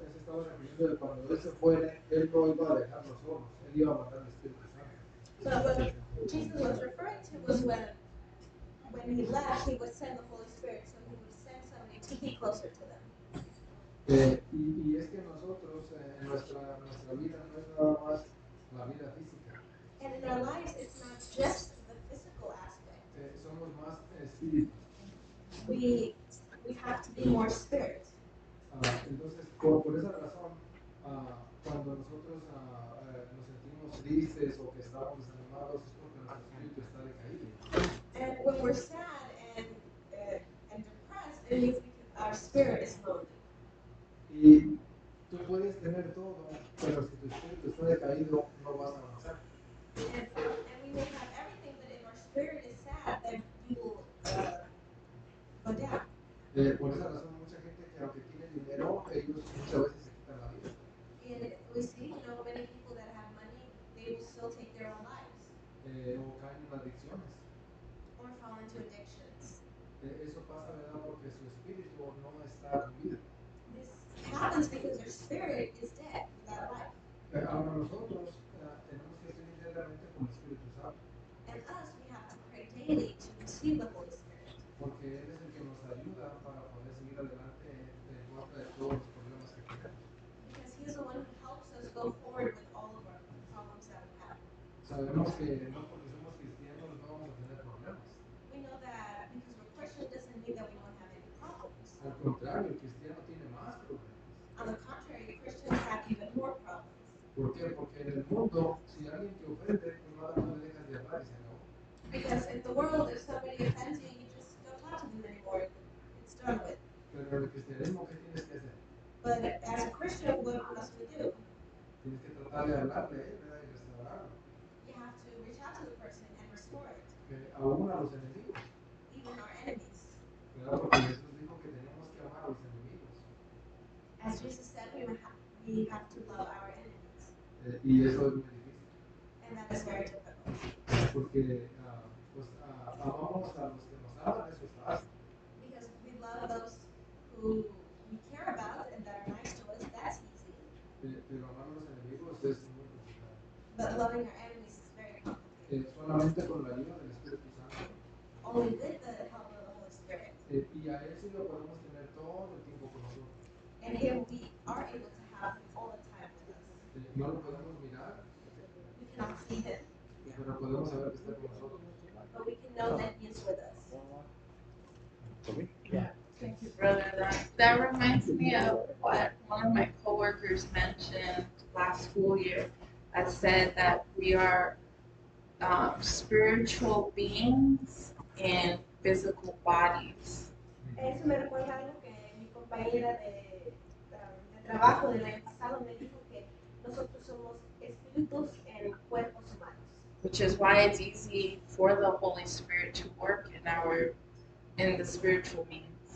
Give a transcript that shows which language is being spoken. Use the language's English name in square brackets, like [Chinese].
[Spanish] Él se estaba refiriendo de cuando él se fuera, él no iba a dejarnos solos, él iba a mandar el Espíritu Santo. [English] So what Jesus was referring to was when he left, he would send the Holy Spirit. So he would send somebody to be closer to them. [Spanish] Y es que nosotros, en nuestra vida no es nada más la vida física. [English] And in our lives, it's not just the physical aspect. [Spanish] Somos más espíritus. [English] We have to be more spirit. [Spanish] Entonces, por esa razón, cuando nosotros nos sentimos tristes o que estamos desanimados, es porque nuestro espíritu está decaído. [English] And when we're sad and depressed, it means because our spirit is lonely. [Spanish] Y tú puedes tener todo, pero si tu espíritu está decaído, no vas a avanzar. [English] And we may have everything, but if our spirit is sad, then you will go down. [Spanish] Por esa razón, mucha gente que aunque tiene dinero, ellos muchas veces se quitan la vida. [English] And we see, many people that have money, they will still take their own lives [Spanish] O caen en adicciones. [English] or fall into addictions. [Spanish] Eso pasa, ¿verdad? Porque su espíritu no está con vida. [English] This happens because their spirit is dead without life. [Spanish] Ahora nosotros tenemos que ser diariamente con el Espíritu Santo. [English] And us, we have to pray daily to receive the Holy Spirit. [Spanish] Porque Él es el que nos ayuda para poder seguir adelante en contra de todos los problemas que tenemos. [English] Because He is the one who helps us go forward with all of our problems that we have. [Spanish] Sabemos que no porque somos cristianos no vamos a tener problemas. [English] We know that because we're Christian doesn't mean that we don't have any problems. [Spanish] Al contrario, el cristiano tiene más problemas. [English] On the contrary, Christians have even more problems. [Spanish] ¿Por qué? Porque en el mundo, si alguien te ofende, pues nada más le dejas de hablar y se acabó. [English] Because in the world, if somebody offends you, you just don't talk to them anymore. It's done with. [Spanish] Pero en el cristianismo, ¿qué tienes que hacer? [English] But as a Christian, what must we do? [Spanish] Tienes que tratar de hablarle a él, ¿verdad? Y restaurarlo. [English] You have to reach out to the person and restore it, [Spanish] Aún a los enemigos. [English] even our enemies. [Spanish] ¿Verdad? Porque Jesús dijo que tenemos que amar a los enemigos. [English] As Jesus said, we have to love our enemies. [Spanish] Y eso es muy difícil. [English] And that is very difficult. [Spanish] Porque amamos a los que nos aman, eso es fácil. [English] Because we love those who we care about and that are nice to us, that's easy. [Spanish] Pero amar a los enemigos es muy complicado. [English] But loving our enemies is very complicated. [Spanish] Solamente con la ayuda del Espíritu Santo. [English] Only with the help of the Holy Spirit. [Spanish] Y a Él sí lo podemos tener todo el tiempo con nosotros. [English] And Him, we are able to have Him all the time with us. [Spanish] No lo podemos mirar, [English] We cannot see Him, [Spanish] pero podemos saber que está con nosotros. [English] but we can know that He is with us. Thank you, brother. That reminds me of what one of my coworkers mentioned last school year. That said that we are spiritual beings in physical bodies. [Spanish] Eso me recuerda algo que mi compañera de trabajo del año pasado me dijo que nosotros somos espíritus en cuerpos humanos. [English] Which is why it's easy for the Holy Spirit to work in the spiritual beings.